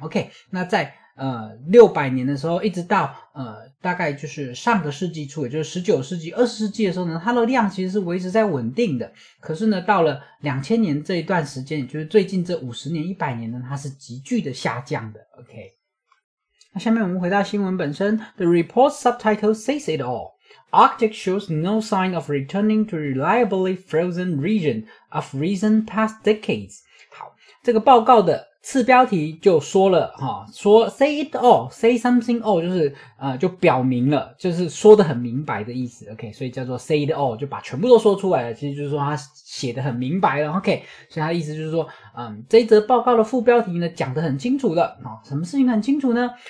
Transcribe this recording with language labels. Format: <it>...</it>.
<zh>OK， 那在600年的时候，一直到大概就是上个世纪初，也就是19世纪、20世纪的时候呢，它的量其实是维持在稳定的。可是呢，到了2000年这一段时间，也就是最近这50年、100年呢，它是急剧的下降的。 OK， 那下面我们回到新闻本身 ，</zh> <en>The report subtitle says it all. Arctic shows no sign of returning to reliably frozen region of recent past decades.</en> <zh>好，这个报告的次标题就说了说</zh> <en>say it all, say something all</en> <zh>就是就表明了，就是说得很明白的意思。 OK， 所以叫做</zh> <en>say it all，</en> <zh>就把全部都说出来了。其实就是说他写得很明白了。 OK， 所以他的意思就是说这一则报告的副标题呢讲得很清楚了什么事情很清楚呢？</zh>